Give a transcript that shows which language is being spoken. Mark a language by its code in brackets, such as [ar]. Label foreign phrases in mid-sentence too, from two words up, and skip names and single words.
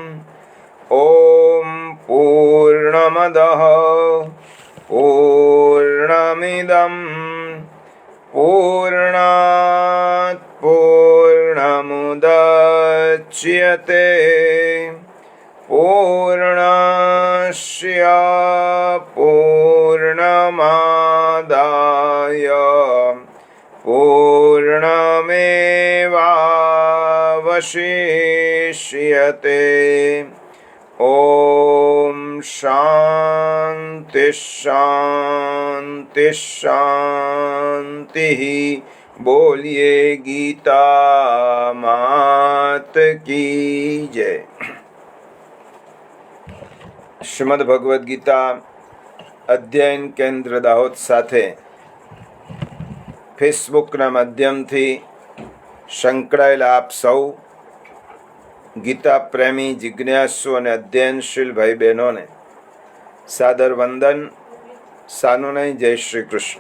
[sa] ॐ पूर्णमदः पूर्णमिदं पूर्णात् पूर्णमुदच्यते पूर्णस्य पूर्णमादाय पूर्णमेवावशिष्यते। ॐ शान्ति शान्ति शान्तिः। [hi] बोलिए गीता मात की जय। [gu] શ્રીમદ ભગવદ્ ગીતા અધ્યયન કેન્દ્ર દાહોદ સાથે ફેસબુકના માધ્યમથી સંકળાયેલા આપ સૌ ગીતા પ્રેમી, જિજ્ઞાસુ અને અધ્યયનશીલ ભાઈ બહેનોને સાદર વંદન, સાનુનય જય શ્રી કૃષ્ણ।